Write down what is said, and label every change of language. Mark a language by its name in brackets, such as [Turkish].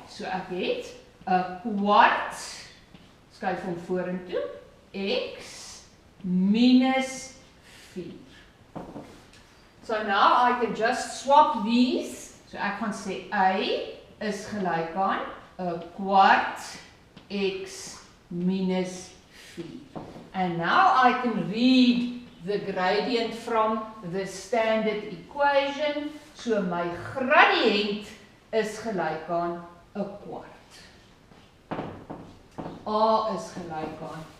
[Afrikaans] So ek het 'n kwart, skryf hom vorentoe, x minus 4. [English] So now I can just swap these. [Afrikaans] So ek gaan sê y is gelyk aan 'n kwart x minus 4. [English] And now I can read the gradient from the standard equation. [Afrikaans] So my gradient is gelyk aan 'n kwart. A is gelyk aan